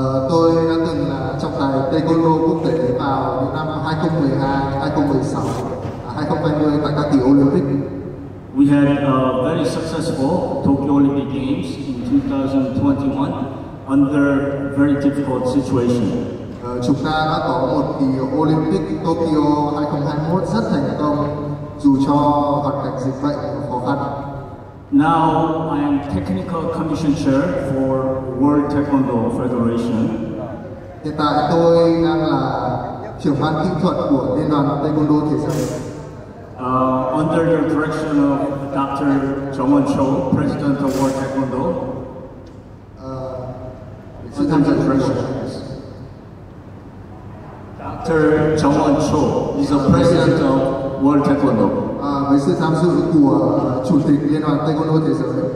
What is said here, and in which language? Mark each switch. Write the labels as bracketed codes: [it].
[vi] Tôi đã từng là trọng tài Taekwondo quốc tế vào những năm 2012, 2016, 2020 tại các kỳ Olympic. [en] We had a very successful Tokyo Olympic Games in 2021 under a very difficult situation. [vi] Chúng ta đã có một kỳ Olympic Tokyo 2021 rất thành công dù cho hoàn cảnh dịch bệnh khó khăn. [en] Now I am Technical Commission Chair for World Taekwondo Federation. [vi] Hiện tại tôi đang là trưởng ban kỹ thuật của Liên đoàn Taekwondo thế giới. [en] Under the direction of Dr. Jung Won Cho, President of World Taekwondo. Under the direction. Dr. Jung Won Cho is the President of World Taekwondo. [vi] Với sự tham dự của Chủ tịch Liên đoàn Taekwondo thế giới.